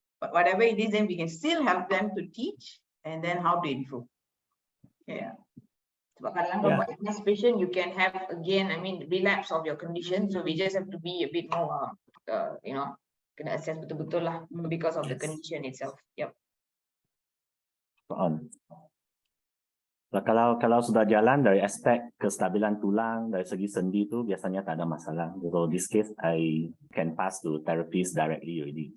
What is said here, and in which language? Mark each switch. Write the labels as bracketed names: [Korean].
[English] But whatever it is, then we can still help them to teach and then how to improve. Yeah. [Malay] Sebab kadang-kadang [English] robot patient, you can have again, relapse of your condition. So we just have to be a bit more, [Malay] kena assess betul-betul lah [English] because of the condition itself. Yep. [Malay] Kalau sudah jalan dari aspek kestabilan tulang, dari segi sendi tu biasanya tak ada masalah. [English] So this case I can pass to therapist directly already.